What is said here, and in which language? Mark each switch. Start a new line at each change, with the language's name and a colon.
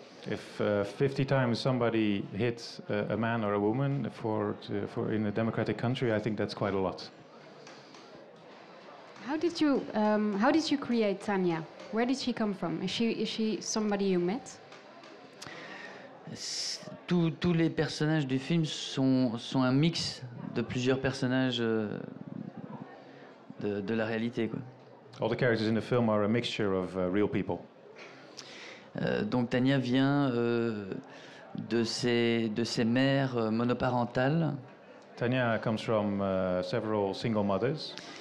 English: If 50 times somebody hits a man or a woman in a democratic country, I think that's quite a lot. How did you create Tanya? Where did she come from? Is she somebody you met?
French: Tous les personnages du film sont un mix de plusieurs personnages de la réalité, quoi.
English: All the characters in the film are a mixture of real people.
French: Donc Tanya vient de ses mères monoparentales.
English: Tanya comes from several single mothers.